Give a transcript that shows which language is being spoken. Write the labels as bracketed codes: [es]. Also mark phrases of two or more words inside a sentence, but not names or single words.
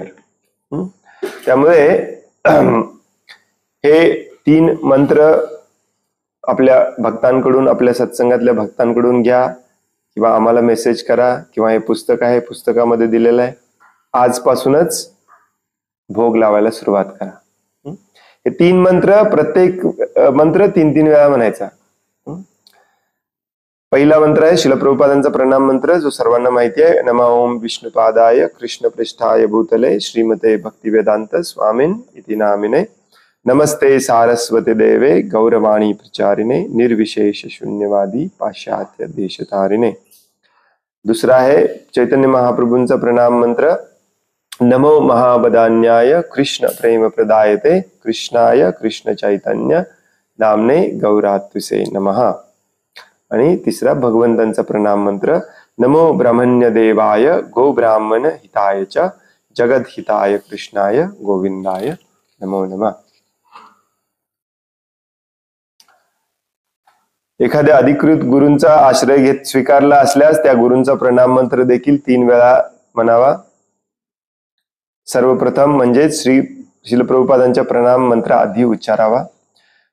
[mr] त्यामुळे हे 3 मंत्र आपल्या भक्तांकडून, आपल्या सत्संगातल्या भक्तांकडून घ्या, किंवा आम्हाला मेसेज करा, किंवा हे पुस्तक आहे, पुस्तकामध्ये दिलेलं आहे. आजपासूनच भोग लावायला सुरुवात करा. हे 3 मंत्र, प्रत्येक मंत्र 3-3 वेळा म्हणायचा. पहिला मंत्र आहे शिल प्रभुपादांचा प्रणाम मंत्र, जो सर्वांना माहिती आहे. [sa] नमः ओम विष्णुपादाय कृष्णपृष्ठाय भूतले श्रीमते भक्तिवेदांत स्वामिन इति नामिने. नमस्ते सारस्वती देवे गौरवाणी प्रचारिणे निर्विशेष शून्यवादी पाश्चात्य देशतारिणे. [mr] दुसरा आहे चैतन्य महाप्रभूंचा प्रणाम मंत्र. [sa] नमो महाबदान्याय कृष्ण प्रेम प्रदायते कृष्णाय कृष्ण चैतन्य नामने गौरात्विसे नमः. [mr] आणि तिसरा भगवंतांचा प्रणाम मंत्र. [sa] नमो ब्रह्मण्य देवाय गो ब्राह्मण हिताय च जगद हिताय कृष्णाय गोविंदाय नमो नमः. [mr] एखाद्या अधिकृत गुरूंचा आश्रय स्वीकारला असल्यास त्या गुरूंचा प्रणाम मंत्र देखील 3 वेळा म्हणावा. सर्वप्रथम म्हणजे श्री शिल प्रभुपादांच्या प्रणाम मंत्र आधी उच्चारावा.